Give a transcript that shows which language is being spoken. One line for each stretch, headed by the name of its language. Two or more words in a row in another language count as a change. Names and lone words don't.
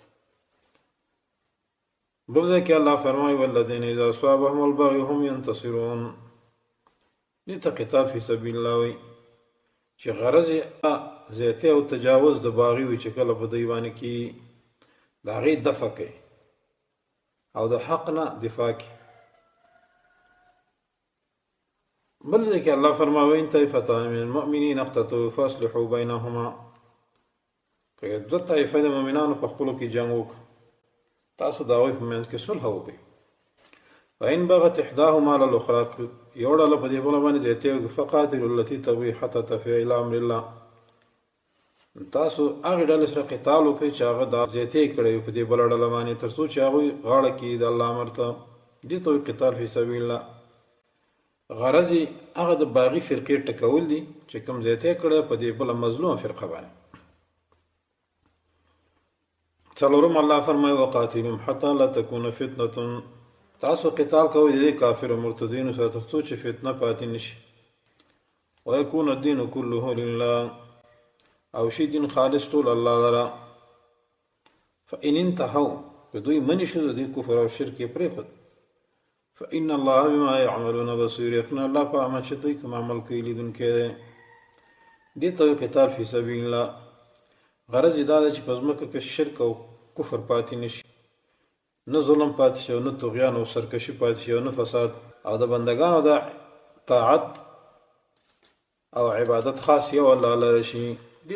Pashto: بل ځای کې الله فرمایي
Arabic: والذین اذا اصابهم البغي هم ينتصرون
Pashto: دې ته
Arabic: قتال فی سبیل الله
Pashto: وایي چې غرض یې زیاتۍ او تجاوز د باغي وي چې کله په دوی باندې کې د هغې دفع کوي او د حق نه دفاع کوي بل ځای کې الله فرمایي
Arabic: وإن طائفتان من المؤمنین اقتتلوا فاصلحوا بینهما
Pashto: که دوه طایفه د مؤمنانو په خپلو کې جنګ وکړي تاسو د هغوی په منځ کې صلح وکړئ
Arabic: فإن بغت إحداهما على الأخرى
Pashto: یو ډله په دې بله باندې زیاتې وکړي
Arabic: فقاتلوا التي تبغي حتى تفیء إلى أمر الله
Pashto: تاسو هغې ډلې سره قتال وکړئ چې هغه دا زیاتې کړی په دې بله ډله باندې تر څو چې هغوی غاړه کړي د الله امر ته دې ته وایي
Arabic: قتال فی سبیل الله
Pashto: غرض یې هغه د باغي فرقې ټکول دي چې کوم زیاتې کړی په دې بله مظلومه فرقه باندې څلورم الله فرمایي
Arabic: وقاتلهم حتى لا تكون فتنة
Pashto: تاسو قتال کوئ د دې کافر او مرتدینو سره تر څو چې فتنه پاتې نشي
Arabic: ويكون الدين كله لله
Pashto: او شي دین خالص ټول الله لره
Arabic: فإن انتهوا
Pashto: که دوی منې شو د دې کفر او شرک یې پرېښود
Arabic: فإن الله بما يعملون بصير
Pashto: یقینا الله په عمل چې دوی کوم عمل کوي لیدونکی دی دې ته وایي
Arabic: قتال فی سبیل الله
Pashto: غرض یې دا ده چې په ځمکه کې شرک او کفر پاتې نشي نه ظلم پاتې شي او نه طغیان او سرکشي پاتې شي او نه فساد او د بندګانو د طاعت او عبادت خاص یو الله لره شي دې